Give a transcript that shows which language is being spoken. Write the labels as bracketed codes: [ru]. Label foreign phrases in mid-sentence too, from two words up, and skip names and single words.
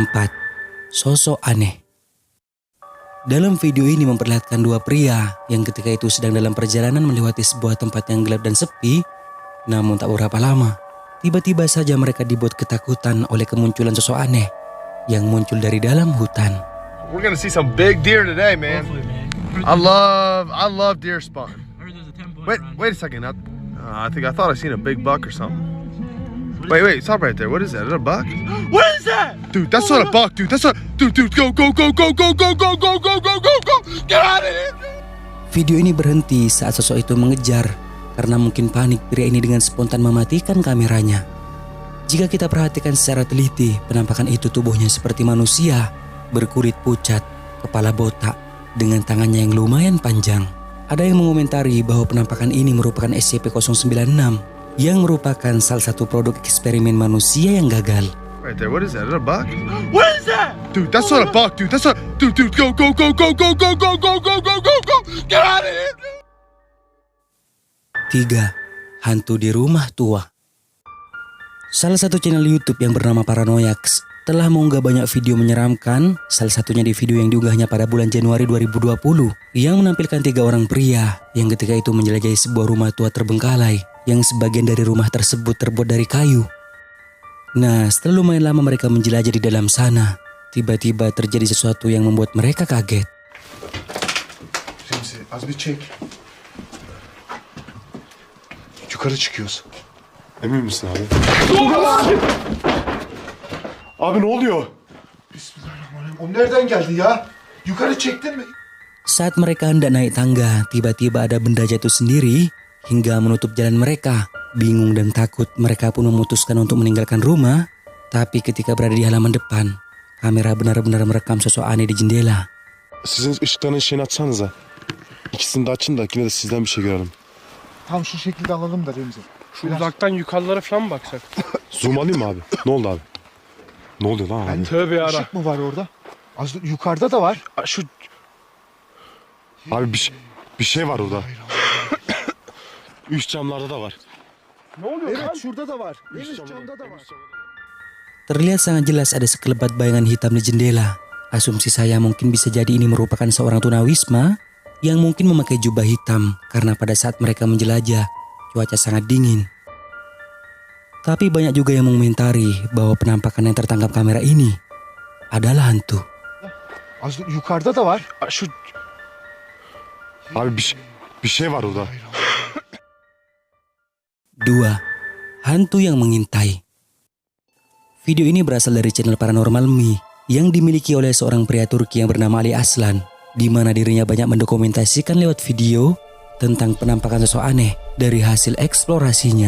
[id] Sosok aneh. Dalam video ini memperlihatkan 2 pria yang ketika itu sedang dalam perjalanan melewati sebuah tempat yang gelap dan sepi. Namun tak beberapa lama, tiba-tiba saja mereka dibuat ketakutan oleh kemunculan sosok aneh yang muncul dari dalam hutan. [en] We're gonna see some big deer today, man. I love deer spawn. Wait a second. I thought I seen a big buck or something. Wait, stop right there. What is that? Is that a buck? What is that? Dude, that's not a buck, dude. Dude, go, go, go, go, go, go, go, go, go, go, go, go. Get out of here. [id] Video ini berhenti saat sosok itu mengejar karena mungkin panik pria ini dengan spontan mematikan kameranya. Jika kita perhatikan secara teliti, penampakan itu tubuhnya seperti manusia, berkulit pucat, kepala botak, dengan tangannya yang lumayan panjang. Ada yang mengomentari bahwa penampakan ini merupakan SCP-096 yang merupakan salah satu produk eksperimen manusia yang gagal. [en] Right there, what is that? Is that a buck? What is that? Dude, that's not a buck, dude. Dude, go, go, go, go, go, go, go, go, go, go, go, go. Get out of here. [id] 3. Hantu di rumah tua. Salah satu channel YouTube yang bernama Paranoiax telah mengunggah banyak video menyeramkan, salah satunya di video yang diunggahnya pada bulan Januari 2020 yang menampilkan 3 orang pria yang ketika itu menjelajahi sebuah rumah tua terbengkalai yang sebagian dari rumah tersebut terbuat dari kayu. Nah, setelah lumayan lama mereka menjelajah di dalam sana, tiba-tiba terjadi sesuatu yang membuat mereka kaget. [tr] Az bir çek. Yukarı çıkıyoruz. Emin misin abi? Abi ne oluyor? [ar] بسم الله الرحمن الرحيم. [tr] O nereden geldi ya? Yukarı çektin mi? [id] Saat mereka hendak naik tangga, tiba-tiba ada benda jatuh sendiri hingga menutup jalan mereka. Bingung dan takut, mereka pun memutuskan untuk meninggalkan rumah. Tapi ketika berada di halaman depan, kamera benar-benar merekam sosok aneh di jendela. [tr] Sizin ışıkların şeyini açsanıza. İkisini de açın da yine de sizden bir şey görelim. Tam şu şekilde alalım da Remzi. Şu uzaktan yukarılara falan mı baksak? Zoom alayım mı abi? Ne oldu abi? Ne oluyor lan abi? Tövbe yara. Işık mı var orada? Az yukarıda da var. Şu Abi bir şey var orada. Üst camlarda da var. ne oluyor lan? Evet şurada da var. En üst camda da var. [id] Terlihat sangat jelas ada sekelebat bayangan hitam di jendela. Asumsi saya mungkin bisa jadi ini merupakan seorang tunawisma yang mungkin memakai jubah hitam karena pada saat mereka menjelajah, cuaca sangat dingin. Tapi banyak juga yang mengomentari bahwa penampakan yang tertangkap kamera ini adalah hantu. [tr] Az yukarıda da var. Şu... Abi bir şey var orada. [id] 2. Hantu yang mengintai. Video ini berasal dari channel Paranormal Me yang dimiliki oleh seorang pria Turki yang bernama Ali Aslan, di mana dirinya banyak mendokumentasikan lewat video tentang penampakan sosok aneh dari hasil eksplorasinya.